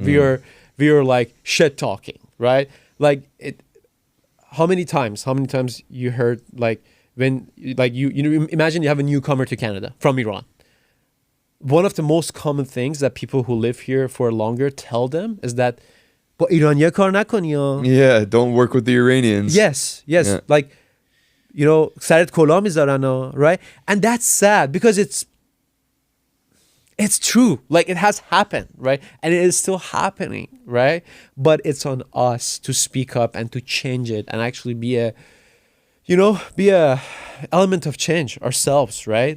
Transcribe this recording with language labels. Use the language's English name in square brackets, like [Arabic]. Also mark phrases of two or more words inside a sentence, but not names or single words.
[English] We are like shit talking, right? Like it. How many times you heard like when like you know, imagine you have a newcomer to Canada from Iran. One of the most common things that people who live here for longer tell them is that [Persian] با ایرانیا کار نکنی ها. [English] Yeah, don't work with the Iranians. Yes. Yeah. Like, you know, [Persian] سرت کلاه میذارن ها, [English] right? And that's sad because it's true. Like it has happened, right? And it is still happening, right? But it's on us to speak up and to change it and actually be a element of change ourselves, right?